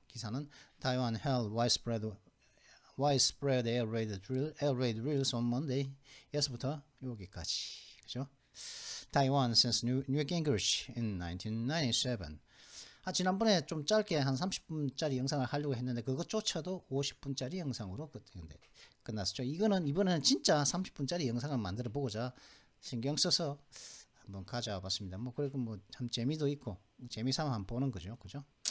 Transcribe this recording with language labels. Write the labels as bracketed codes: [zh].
[ko] 기사는 [en] Taiwan held widespread air raid drills on Monday. [ko] 에서부터 여기까지 그죠? [en] Taiwan since Newt Gingrich in 1997. [ko] 지난번에 좀 짧게 한 30분짜리 영상을 하려고 했는데 그것조차도 50분짜리 영상으로 끝났었죠. 이번에는 진짜 30분짜리 영상을 만들어 보고자 신경 써서 한번 가져와 봤습니다. 뭐 그리고 뭐 참 재미도 있고 재미삼아 한번 보는 거죠. 그죠?